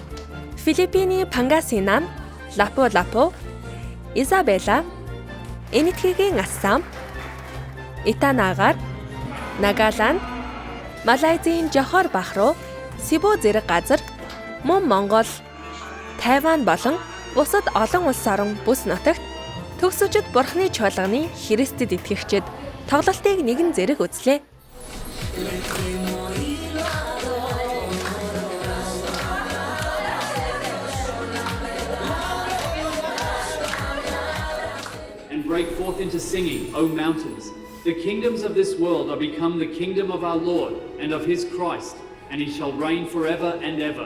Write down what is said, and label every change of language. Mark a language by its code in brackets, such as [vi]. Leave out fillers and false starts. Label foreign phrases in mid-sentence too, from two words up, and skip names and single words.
[mn] Филиппиний Пангасинан, Лапу-Лапу, Изабела, Энэтхэгийн Ассам, Итанагаар, Нагаланд, Малайзийн Жохор бах руу, Сибу зэрэг газар, мөн Монгол, Тайван болон бусад олон улс орон бүс нутагт төгсөжөд Бурхны чуулганы Христэд итгэгчид тоглолтыг нэгэн зэрэг үзлээ. [en] Break forth into singing, O mountains. The kingdoms of this world are become the kingdom of our Lord and of his Christ, and he shall reign forever and ever.